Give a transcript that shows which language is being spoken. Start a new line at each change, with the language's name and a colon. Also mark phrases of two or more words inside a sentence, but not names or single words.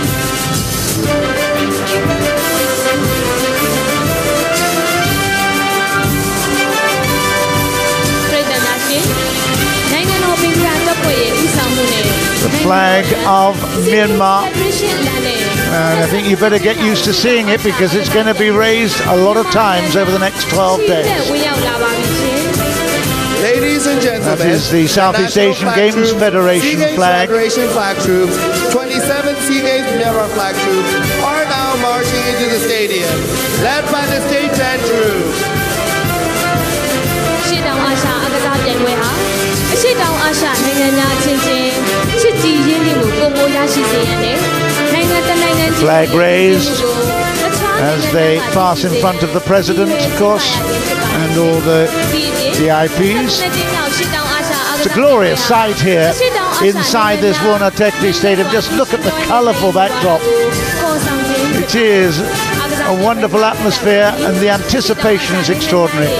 English: The flag of Myanmar, and I think you better get used to seeing it because it's going to be raised a lot of times over the next 12 days. Ladies and gentlemen, that is the Southeast Asian Games Federation flag. Federation flag troops, 27 SEA Games Myanmar flag troops are now marching into the stadium, led by the State Band Troop.
Burmese: ရှေ့တောင်အာရှအားကစားပြိုင်ပွဲဟာအရှေ့တောင်အာရှနိုင်ငံများချင်းချင်းချစ်ကြည်ရင်းနှီးမှုပုံမရရှိစေရန်နဲ့နိုင်ငံတကာနိုင်ငံကြီး
English: flag raised as they pass in front of the president, of course, and all the VIPs. It's a glorious sight here inside this Wunatekti Stadium. Just look at the colourful backdrop. It is a wonderful atmosphere and the anticipation is extraordinary.